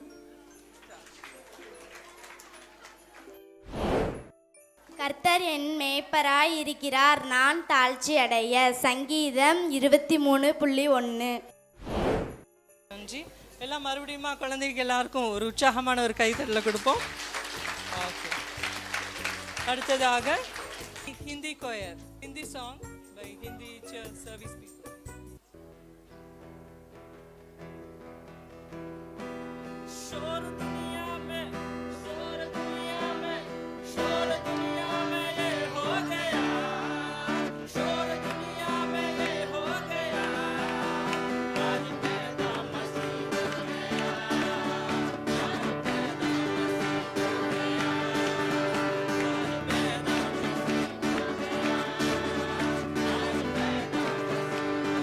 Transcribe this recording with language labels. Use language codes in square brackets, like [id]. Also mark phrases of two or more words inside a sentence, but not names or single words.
[ta] கர்த்தர் என் மேய்ப்பராய் இருக்கிறார், நான் தாழ்ச்சி அடைய. சங்கீதம் 23:1. நன்றி. எல்லாம் மறுபடியும் குழந்தைங்க எல்லாருக்கும் ஒரு உற்சாகமான ஒரு கைத்தட்டல கொடுப்போம். [en] ஓகே. அடுத்ததாக Hindi choir, Hindi song by Hindi church service people. [hi] शोर दुनिया में ये हो गया, शोर दुनिया में ये हो गया, आज पैदा मसीह हो गया, आज पैदा मसीह हो गया, आज पैदा